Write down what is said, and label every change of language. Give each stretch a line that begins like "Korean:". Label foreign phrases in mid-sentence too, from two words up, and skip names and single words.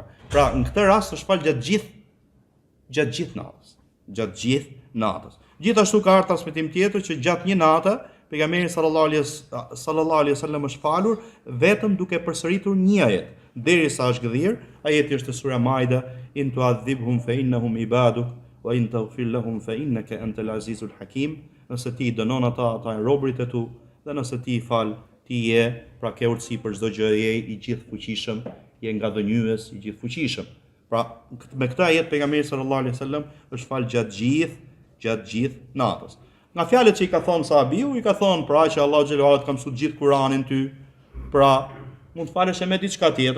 Albanian: Pra në këtë rast është fal gjatë gjithë natës. Gjithashtu ka ardhur transmetim tjetër që gjatë një nate pejgamberi
Arabic: صلى الله عليه وسلم
Albanian: është falur vetëm duke përsëritur një ajet, derisa është gdhir. Ajeti është sura Maida,
Arabic: إن تعذبهم فإنهم عبادك وإن تغفر لهم فإنك أنت العزيز الحكيم.
Albanian: Nëse ti dënon ata janë robërit e tu, dhe nëse ti i fal, ti je pra ke urtësi për çdo gjë, je i gjithë fuqishëm, je ngadhënjues i gjithë fuqishëm. Pra me këtë ajet pejgamberi
Arabic: صلى الله عليه وسلم
Albanian: është fal gjatë gjithë natës. Nga fjalët që i ka thonë sahabiu, i ka thonë pra që Allahu
Arabic: جل وعلا
Albanian: të ka mësuar gjithë Kur'anin ty, pra mund të falesh me diçka tjetër.